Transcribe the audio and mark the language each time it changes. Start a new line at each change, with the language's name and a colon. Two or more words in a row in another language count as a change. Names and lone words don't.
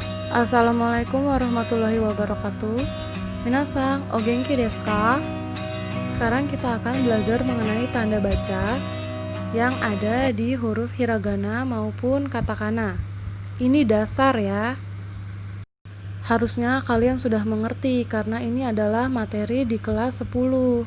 Arabic: السلام عليكم ورحمة الله وبركاته.
Japanese: 皆さん、お元気ですか?
Indonesian: Sekarang kita akan belajar mengenai tanda baca yang ada di huruf hiragana maupun katakana. Ini dasar ya. Harusnya kalian sudah mengerti karena ini adalah materi di kelas 10.